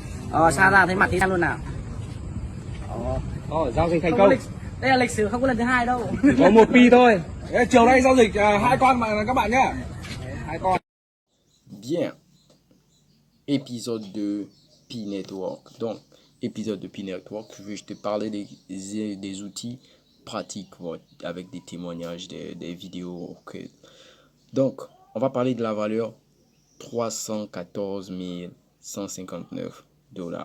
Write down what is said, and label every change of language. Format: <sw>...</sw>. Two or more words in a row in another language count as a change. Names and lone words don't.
<vi>Sarah thấy mặt thì luôn nào. Giao dịch thành Không có công. đây là lịch sử, không có lần thứ hai đâu. Có một pi thôi. Chiều nay giao dịch 2 con mà các bạn nhá. 2 con.</vi> <fr>Bien. Épisode de Pi Network. Donc, épisode de Pi Network, je vais te parler des outils pratiques avec des témoignages, des vidéos. Okay. Donc, on va parler de la valeur 314 159 $.</fr>